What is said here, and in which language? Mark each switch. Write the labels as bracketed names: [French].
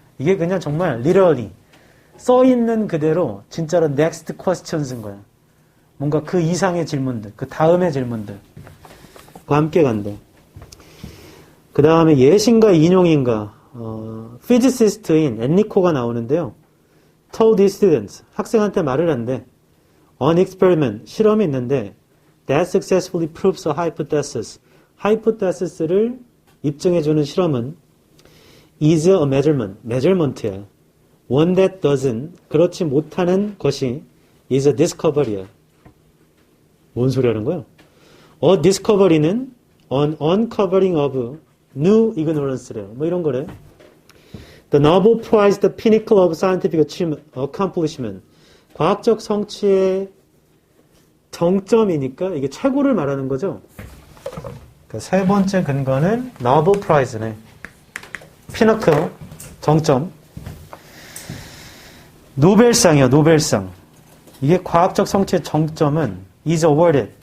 [Korean] 이게 그냥 정말 literally 써있는 그대로 진짜로 [English] next questions [Korean] 인 거야. 뭔가 그 이상의 질문들, 그 다음의 질문들 과 함께 간대. 그 다음에 예신가 인용인가 physicist인 엔리코가 나오는데요. [English] told his students [Korean] 학생한테 말을 한대. [English] On experiment [Korean] 실험이 있는데 [English] that successfully proves a hypothesis. [Korean] hypothesis를 입증해주는 실험은 [English] is a measurement [Korean] 야. [English] one that doesn't [Korean] 그렇지 못하는 것이 [English] is a discovery야. [Korean] 뭔 소리 하는 거야? A discovery는 [English] an uncovering of new ignorance [Korean] 래요. 뭐 이런 거래. [English] The Nobel Prize, the pinnacle of scientific accomplishment. [Korean] 과학적 성취의 정점이니까 이게 최고를 말하는 거죠. 그 세 번째 근거는 Nobel Prize네. 피너클, 정점. 노벨상이요, 노벨상. 이게 과학적 성취의 정점은 [English] is awarded.